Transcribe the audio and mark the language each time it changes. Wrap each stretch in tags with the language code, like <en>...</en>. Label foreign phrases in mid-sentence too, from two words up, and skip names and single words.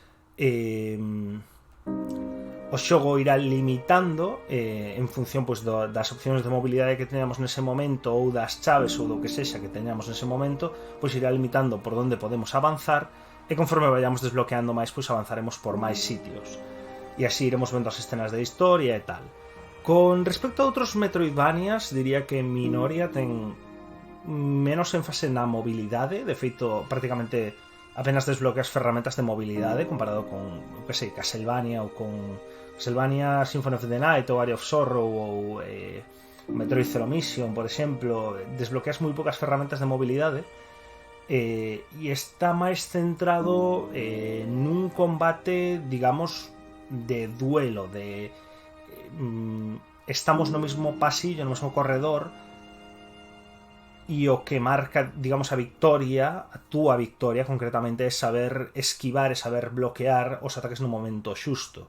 <gl>O xogo irá limitando en función pois, das opcións de mobilidade que teñamos nese momento ou das chaves ou do que sexa que teñamos nese momento, pois irá limitando por onde podemos avanzar e conforme vayamos desbloqueando máis, pois avanzaremos por máis sitios e así iremos vendo as escenas de historia e tal. Con respecto a outros Metroidvanias, diría que Minoria ten menos énfase na mobilidade, de feito prácticamente apenas desbloqueas ferramentas de mobilidade comparado con, que sei, Castlevania ou con Castlevania Symphony of the Night ou Area of Sorrow ou Metroid Zero Mission, por exemplo. Desbloqueas moi poucas ferramentas de mobilidade e está máis centrado nun combate, digamos, de duelo, de estamos no mesmo pasillo, no mesmo corredor, e o que marca, digamos, a victoria, a túa victoria concretamente, é saber esquivar e saber bloquear os ataques no momento xusto.</gl>